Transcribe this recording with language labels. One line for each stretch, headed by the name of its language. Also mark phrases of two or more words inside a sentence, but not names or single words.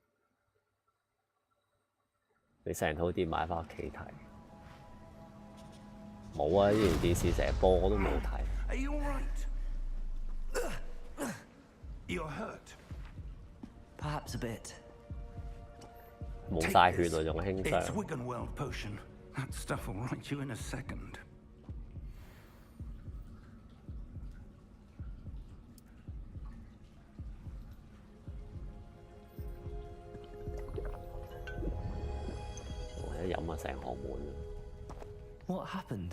Cantonese: 你成套碟買翻屋企睇，冇啊！呢條電視成日播我都冇睇。
English: Are you all right? You're hurt. Perhaps a bit.
Cantonese: 冇晒血啊，仲輕傷。
English: It's Wiggenweld potion. That stuff will right you in a second. What happened?